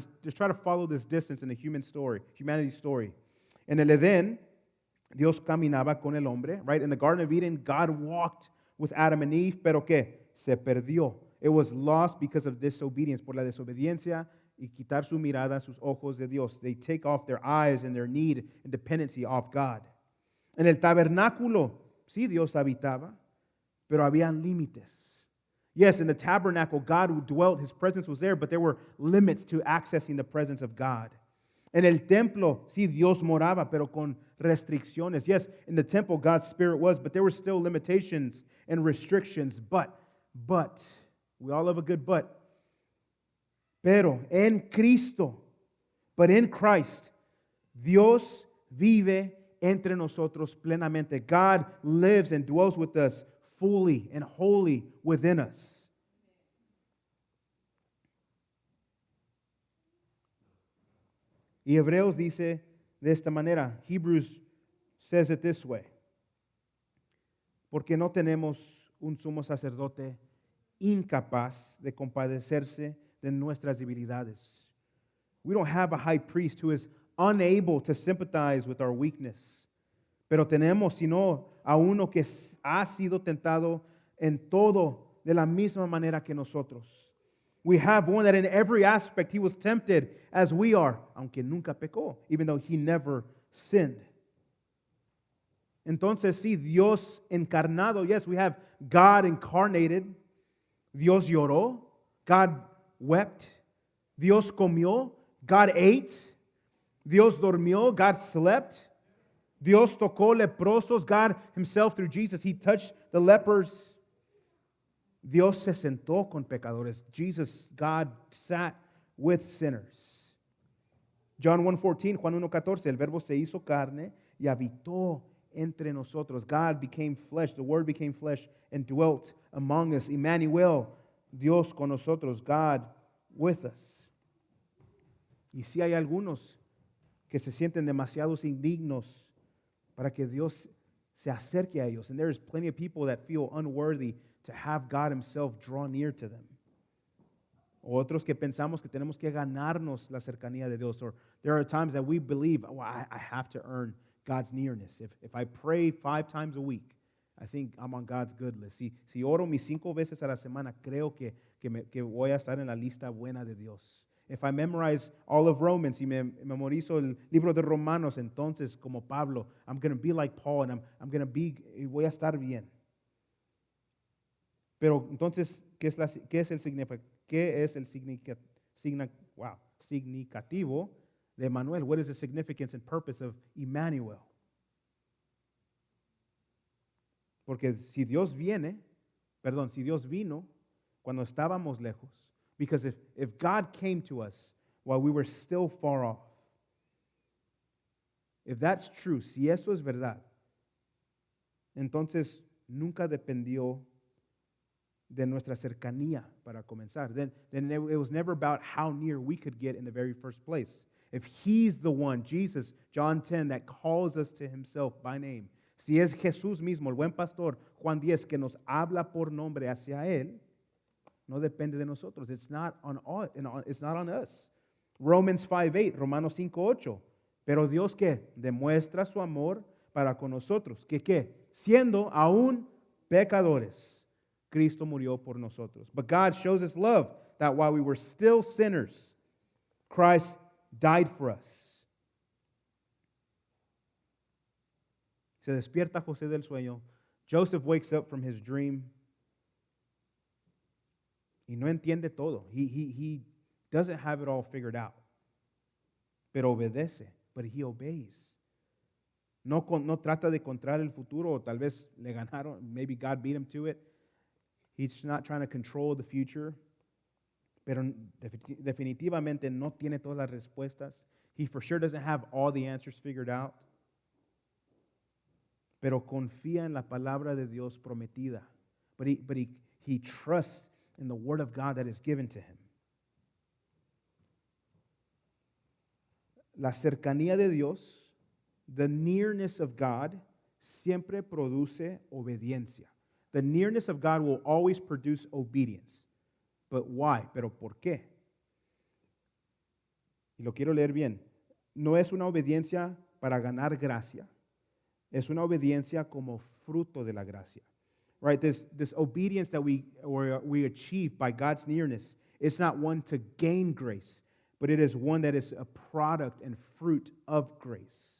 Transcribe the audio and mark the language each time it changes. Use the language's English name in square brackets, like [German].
[English] Let's just try to follow this distance in the humanity story. [Spanish] En el Edén, Dios caminaba con el hombre, [English] right? In the Garden of Eden, God walked with Adam and Eve, [Spanish] pero ¿qué? Se perdió. [English] It was lost because of disobedience, [Spanish] por la desobediencia y quitar su mirada, sus ojos de Dios. [English] They take off their eyes and their need and dependency off God. [Spanish] En el tabernáculo, sí, Dios habitaba, pero habían límites. [English] Yes, in the tabernacle, God dwelt, His presence was there, but there were limits to accessing the presence of God. [Spanish] En el templo, sí, Dios moraba, pero con restricciones. [English] Yes, in the temple, God's Spirit was, but there were still limitations and restrictions. But, we all have a good but. [Spanish] Pero en Cristo, [English] but in Christ, [Spanish] Dios vive entre nosotros plenamente. [English] God lives and dwells with us fully and wholly within us. [Spanish] Y Hebreos dice de esta manera, [English] Hebrews says it this way, [Spanish] porque no tenemos un sumo sacerdote incapaz de compadecerse de nuestras debilidades. [English] We don't have a high priest who is unable to sympathize with our weakness, [Spanish] pero tenemos sino a uno que ha sido tentado en todo de la misma manera que nosotros, [English] We have one that in every aspect he was tempted as we are, [Spanish] aunque nunca pecó, [English] even though he never sinned. [Spanish] Entonces, sí, Dios encarnado. [English] Yes, we have God incarnated. [Spanish] Dios lloró. [English] God wept. [Spanish] Dios comió. [English] God ate. [Spanish] Dios dormió. [English] God slept. [Spanish] Dios tocó leprosos. [English] God himself through Jesus, he touched the lepers. [Spanish] Dios se sentó con pecadores. [English] Jesus, God sat with sinners. [Spanish] John 1:14, Juan 1:14, el verbo se hizo carne y habitó entre nosotros. [English] God became flesh, the word became flesh and dwelt among us. [Spanish] Emmanuel, Dios con nosotros, [English] God with us. [Spanish] Y si hay algunos que se sienten demasiados indignos para que Dios se acerque a ellos. [English] And there is plenty of people that feel unworthy to have God himself draw near to them. [Spanish] Otros que pensamos que tenemos que ganarnos la cercanía de Dios. [English] Or there are times that we believe, oh, I have to earn God's nearness. If I pray 5 times a week, I think I'm on God's good list. [Spanish] Si oro mis 5 veces a la semana, creo que voy a estar en la lista buena de Dios. [English] If I memorize all of Romans [Spanish] y me memorizo el libro de Romanos, entonces como Pablo, [English] I'm going to be like Paul and I'm going to be, [Spanish] voy a estar bien. Pero entonces, ¿qué es el significativo de Emmanuel? [English] What is the significance and purpose of Emmanuel? [Spanish] Porque si Dios vino cuando estábamos lejos, [English] because if God came to us while we were still far off, if that's true, [Spanish] si eso es verdad, entonces nunca dependió de nuestra cercanía para comenzar. [English] Then it was never about how near we could get in the very first place. If he's the one, Jesus, John 10, that calls us to himself by name, [Spanish] si es Jesús mismo, el buen pastor, Juan 10, que nos habla por nombre hacia él, no depende de nosotros. [English] It's not on us. Romans 5:8, Romanos 5:8. [Spanish] Pero Dios que demuestra su amor para con nosotros, que siendo aún pecadores, Cristo murió por nosotros. [English] But God shows us love that while we were still sinners, Christ died for us. [Spanish] Se despierta José del sueño. [English] Joseph wakes up from his dream. [Spanish] Y no entiende todo. [English] He doesn't have it all figured out. [Spanish] Pero obedece. [English] But he obeys. [Spanish] No trata de encontrar el futuro, o tal vez le ganaron. [English] Maybe God beat him to it. He's not trying to control the future. [Spanish] Pero definitivamente no tiene todas las respuestas. [English] He for sure doesn't have all the answers figured out. [Spanish] Pero confía en la palabra de Dios prometida. [English] But he trusts in the word of God that is given to him. [Spanish] La cercanía de Dios, [English] the nearness of God, [Spanish] siempre produce obediencia. [English] The nearness of God will always produce obedience. But why? [Spanish] ¿Pero por qué? Y lo quiero leer bien. No es una obediencia para ganar gracia. Es una obediencia como fruto de la gracia. [English] Right? This obedience that we achieve by God's nearness, it's not one to gain grace, but it is one that is a product and fruit of grace.